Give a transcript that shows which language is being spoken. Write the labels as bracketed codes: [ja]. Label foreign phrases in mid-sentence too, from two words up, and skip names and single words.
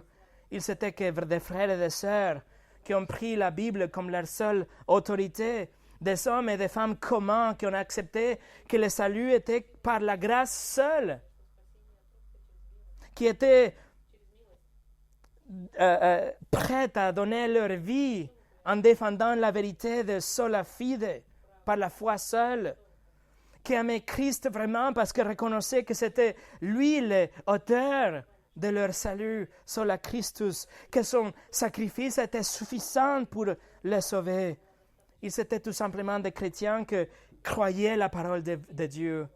[fr] Ils étaient que des frères et des sœurs qui ont pris la Bible comme leur seule autorité, des hommes et des femmes communs qui ont accepté que le salut était par la grâce seule, qui étaient prêts à donner leur vie en défendant la vérité de [la] sola fide, [fr] par la foi seule, qui aimaient Christ vraiment parce qu'ils reconnaissaient que c'était lui l'auteur de leur salut, [la] sola Christus, [fr] que son sacrifice était suffisant pour les sauver. Ils étaient tout simplement des chrétiens qui croyaient la parole de Dieu.